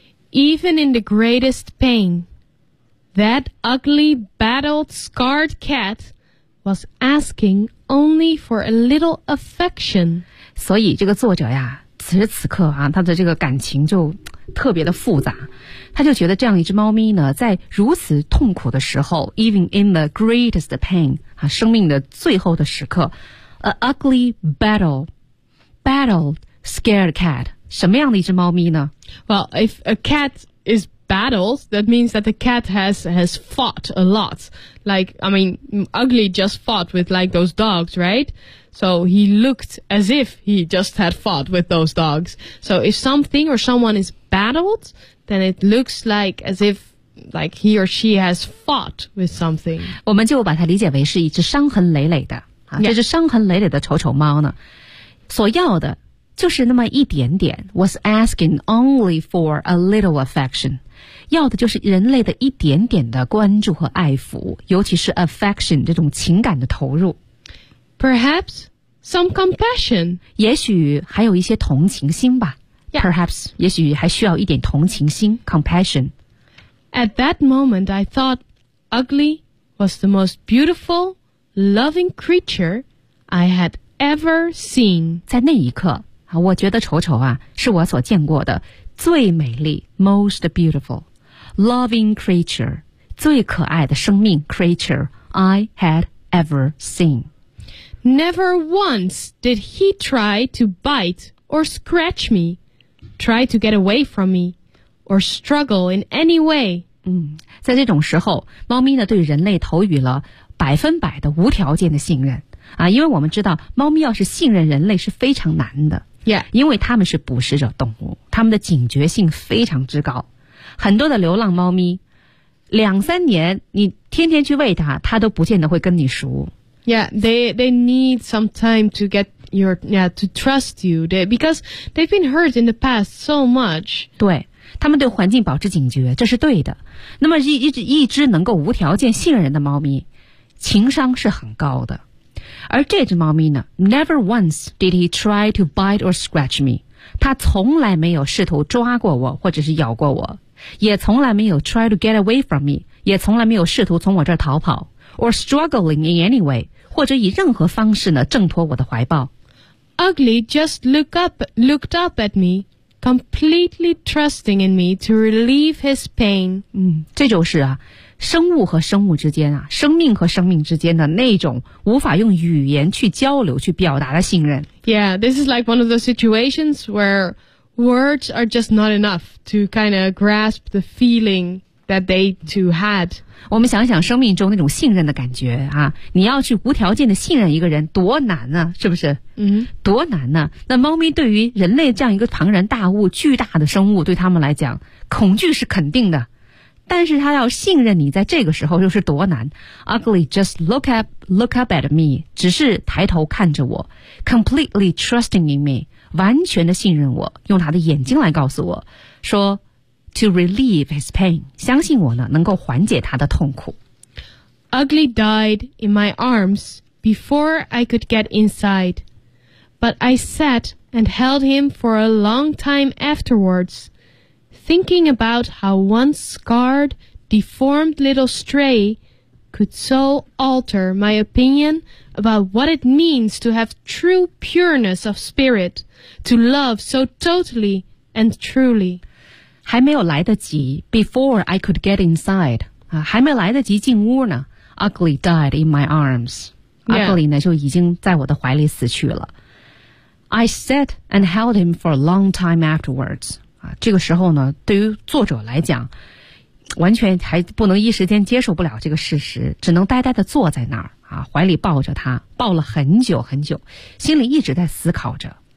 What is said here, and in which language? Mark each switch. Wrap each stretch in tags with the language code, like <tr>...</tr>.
<en>Even in the greatest pain, that ugly, battled, scarred cat was asking only for a little affection.</en> <zh>所以这个作者呀，此时此刻啊，他的这个感情就特别的复杂。他就觉得这样一只猫咪呢，在如此痛苦的时候 ,</zh> <en>even in the greatest pain,</en> <zh>啊，生命的最后的时刻，</zh> <en>A ugly battled scared cat.</en> <zh>什么样的一只猫咪呢？</zh> <en>Well, if a cat is battled, that means that the cat has fought a lot. Like, I mean, Ugly just fought with like those dogs, right? So he looked as if he just had fought with those dogs. So if something or someone is battled, then it looks like as if like he or she has fought with something.</en> <zh>我们就把它理解为是一只伤痕累累的、啊</zh> <en>yeah.</en> <zh>这只伤痕累累的丑丑猫呢，所要的就是那么一点点</zh> <en>was asking only for a little affection.</en> <zh>要的就是人类的一点点的关注和爱抚，尤其是 affection 这种情感的投入。</zh> <en>Perhaps some compassion.</en> <zh>也许还有一些同情心吧。</zh> <en>Yeah.</en> <zh>Perhaps, 也许还需要一点同情心 compassion.</zh> <en>At that moment, I thought Ugly was the most beautiful, loving creature I had ever seen.</en> <zh>在那一刻我觉得丑丑啊是我所见过的最美丽</zh> <en>most beautiful, loving creature,</en> <zh>最可爱的生命</zh> <en>creature I had ever seen. Never once did he try to bite or scratch me, try to get away from me, or struggle in any way.</en> <zh>在这种时候猫咪呢对人类投予了百分百的无条件的信任。啊因为我们知道猫咪要是信任人类是非常难的。 Yeah. 因为他们是捕食者动物，他们的警觉性非常之高。很多的流浪猫咪两三年你天天去喂它，它都不见得会跟你熟。</zh> <en>Yeah, they need some time to get your, yeah, to trust you. Because they've been hurt in the past so much.</en> <zh>对，他们对环境保持警觉，这是对的。那么一只能够无条件信任的猫咪，情商是很高的。而这只猫咪呢</zh> <en>，Never once did he try to bite or scratch me.</en> <zh>他从来没有试图抓过我，或者是咬过我，也从来没有</zh> <en>try to get away from me，</en> <zh>也从来没有试图从我这儿逃跑 ，</zh> <en>or struggling in any way，</en> <zh>或者以任何方式呢挣脱我的怀抱。</zh> <en>Ugly just looked up at me. Completely trusting in me to relieve his pain.</en> <zh>这就是啊，生物和生物之间啊，生命和生命之间的那种无法用语言去交流、去表达的信任。</zh> <en>Yeah, this is like one of those situations where words are just not enough to kind of grasp the feeling that they two had.</en> <zh>我们想想生命中那种信任的感觉啊，你要去无条件的信任一个人多难啊，是不是？多难啊。那猫咪对于人类这样一个庞然大物、巨大的生物，对他们来讲，恐惧是肯定的。但是他要信任你，在这个时候又是多难。</zh> <en>Ugly just look up at me，</en> <zh>只是抬头看着我。</zh> <en>Completely trusting in me，</en> <zh>完全的信任我，用他的眼睛来告诉我说。</zh> <en>To relieve his pain,</en> <zh>相信我呢，能够缓解他的痛苦。</zh> <en>Ugly died in my arms before I could get inside, but I sat and held him for a long time afterwards, thinking about how one scarred, deformed little stray could so alter my opinion about what it means to have true pureness of spirit, to love so totally and truly.</en> <zh>还没有来得及</zh> <en>before I could get inside,、</en> <zh>还没来得及进屋呢 ,</zh> <en>Ugly died in my arms.</en> <zh>Ugly、</zh> <en>yeah.</en> <zh>呢就已经在我的怀里死去了。</zh> <en>I sat and held him for a long time afterwards.、</en> <zh>这个时候呢对于作者来讲完全还不能一时间接受不了这个事实，只能呆呆地坐在那儿、怀里抱着他，抱了很久很久，心里一直在思考着。</zh>